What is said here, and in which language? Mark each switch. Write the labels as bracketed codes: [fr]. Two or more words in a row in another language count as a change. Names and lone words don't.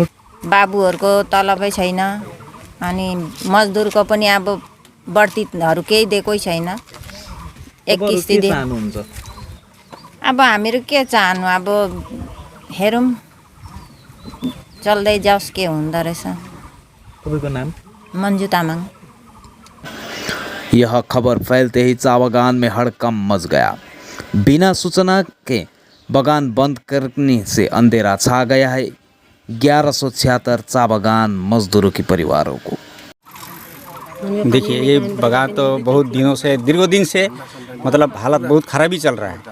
[ne] बाबुहरूको तलबै छैन, अनि मजदुरको पनि अब बढ्तीहरू केही दिएकै छैन। [hi] एक किस्ती दे। [ne] अब हामीहरू के चाहनु, अब हेरौँ चल्दै जाओस् के हुँदो रहेछ। तपाईँको नाम? मन्जु तामाङ। [hi] यह खबर फैलते ही चाय बागान में हड़कंप मच गया। बिना सूचना के बागान बंद करने से अंधेरा छा गया है 1176 चाय बागान मजदूरों के परिवारों को। देखिए, ये बागान तो बहुत दिनों से, दीर्घों दिन से मतलब हालत बहुत ख़राब ही चल रहा है।